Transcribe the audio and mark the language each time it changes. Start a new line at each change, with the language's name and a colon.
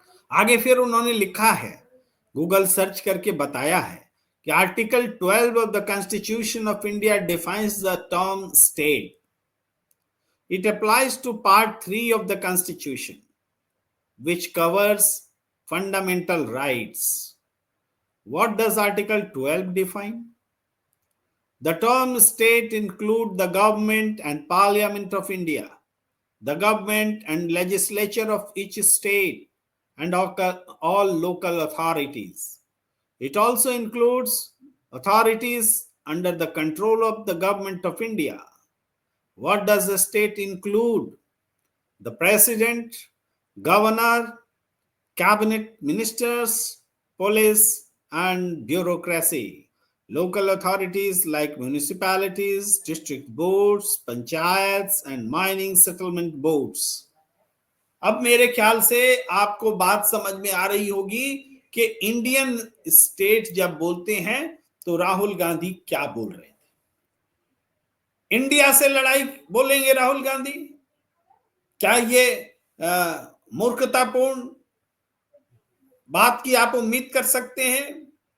Hindi: आगे फिर उन्होंने लिखा है, गूगल सर्च करके बताया है कि
English: Article 12 of the constitution of India defines the term state. It applies to part 3 of the constitution which covers fundamental rights. What does Article 12 define? The term state include the government and parliament of India, the government and legislature of each state, and all local authorities. It also includes authorities under the control of the government of India. What does the state include? The president, governor, cabinet ministers, police, and bureaucracy. Local authorities like municipalities, district boards, panchayats, and mining settlement boards.
Hindi: अब मेरे ख्याल से आपको बात समझ में आ रही होगी कि इंडियन स्टेट जब बोलते हैं तो राहुल गांधी क्या बोल रहे थे। इंडिया से लड़ाई बोलेंगे राहुल गांधी? क्या ये मूर्खतापूर्ण बात की आप उम्मीद कर सकते हैं?